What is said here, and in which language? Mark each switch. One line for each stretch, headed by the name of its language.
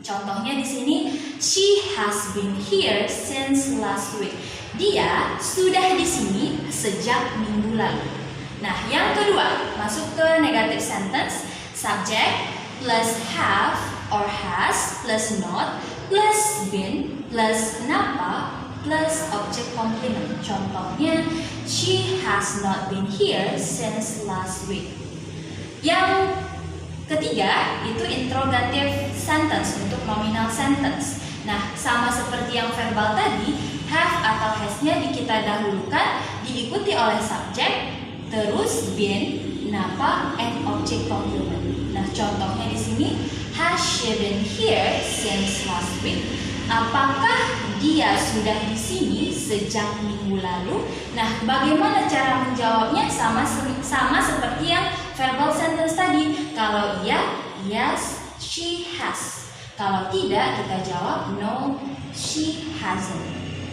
Indonesian: Contohnya di sini,
English: she has been here since last week.
Indonesian: Dia sudah di sini sejak minggu lalu. Nah, yang kedua, masuk ke
English: negative sentence, subject plus have or has plus not plus been plus napa plus object complement. Contohnya, she has not been here since last week.
Indonesian: Yang ketiga itu interrogative sentence untuk nominal sentence. Nah, sama seperti yang verbal tadi, have atau has-nya kita dahulukan diikuti oleh subjek, terus been, napa, and object complement. Nah, contohnya di sini,
English: has she been here since last week?
Indonesian: Apakah dia sudah di sini sejak minggu lalu? Nah, bagaimana cara menjawabnya? Sama seperti yang verbal sentence tadi. Kalau iya,
English: yes, she has.
Indonesian: Kalau tidak, kita jawab
English: no, she hasn't.